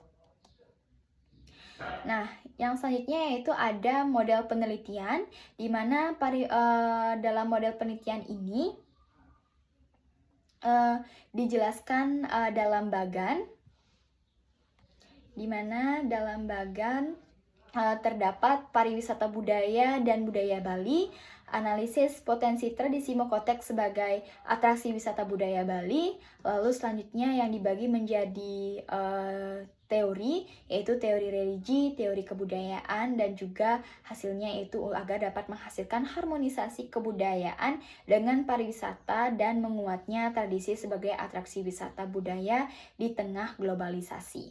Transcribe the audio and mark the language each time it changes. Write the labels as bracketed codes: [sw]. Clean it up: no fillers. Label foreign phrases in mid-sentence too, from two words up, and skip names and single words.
[id] Nah, yang selanjutnya yaitu ada model penelitian, di mana dalam model penelitian ini dijelaskan dalam bagan, di mana dalam bagan terdapat pariwisata budaya dan budaya Bali, analisis potensi tradisi Mekotek sebagai atraksi wisata budaya Bali. Lalu selanjutnya yang dibagi menjadi teori, yaitu teori religi, teori kebudayaan, dan juga hasilnya itu agar dapat menghasilkan harmonisasi kebudayaan dengan pariwisata dan menguatnya tradisi sebagai atraksi wisata budaya di tengah globalisasi.